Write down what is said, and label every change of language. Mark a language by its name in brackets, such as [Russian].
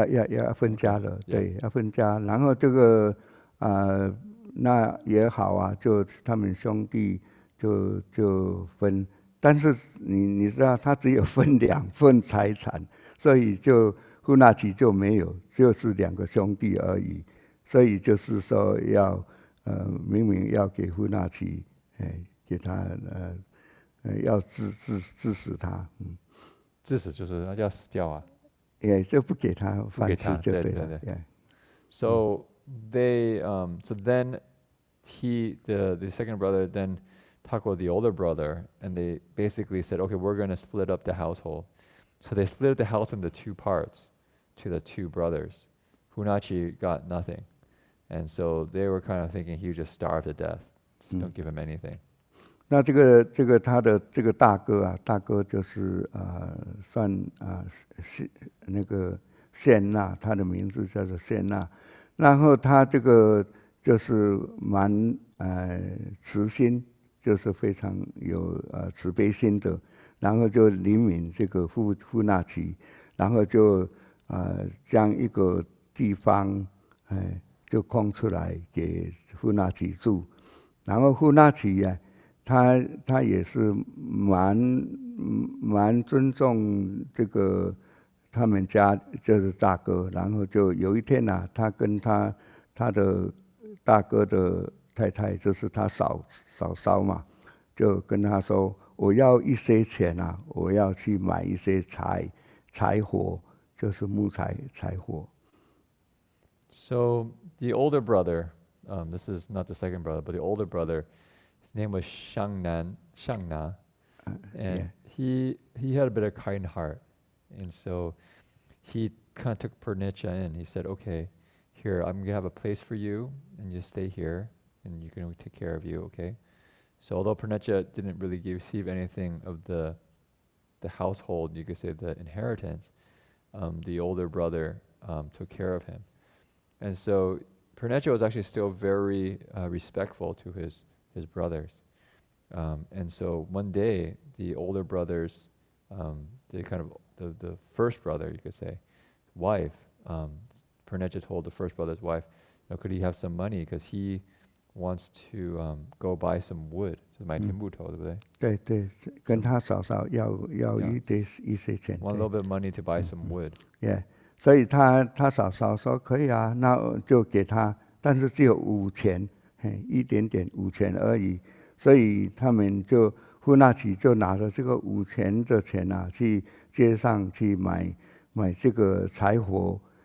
[Chinese] 要分家了，对，要分家，然后这个那也好就他们兄弟就分，但是你知道他只有分2份财产，所以就户纳奇就没有，就是2个兄弟而已，所以就是说要明明要给夫纳奇，给他要致死他，致死就是要死掉啊。也就不给他饭吃就对了。对。 [English] So they so then the second brother then talked with the older brother, and they basically said, okay, we're going to split up the household. So they split up the house into 2 parts to the 2 brothers. Funachi got nothing, and so they were kind of thinking he would just starve to death. Just don't give him anything. [Chinese] 那这个他的这个大哥就是算是那个谢纳，他的名字叫做谢纳。然后他这个就是蛮慈心，就是非常有慈悲心的。然后就怜悯这个富纳奇，然后就将一个地方就空出来给富纳奇住。然后富纳奇呀，他也是蛮尊重这个他们家就是大哥，然后就有一天啊，他跟他的大哥的太太，就是他嫂嘛，就跟他说，我要一些钱啊，我要去买一些柴火，就是木材柴火。 [English] So the older brother, this is not the second brother, but the older brother, his name was Shangna, and he had a bit of kind heart, and so he kind of took Purnicha in. He said, okay, here, I'm gonna have a place for you, and you stay here, and you can take care of you, okay? So although Purnicha didn't really receive anything of the household, you could say the inheritance, the older brother took care of him. And so Purnicha was actually still very respectful to his brothers. And so one day, the older brothers, the first brother, you could say, wife, Purnicha told the first brother's wife, could he have some money? Because he wants to go buy some wood. [Chinese] 是买田木头，对不对？对，跟他嫂嫂要一些钱。 [English] Want a little bit of money to buy some wood. Yeah. [Chinese] 所以他嫂嫂说可以啊，那就给他，但是只有5钱，一点点5钱而已。所以他们就富纳奇就拿着这个5钱的钱啊，去街上去买这个柴火。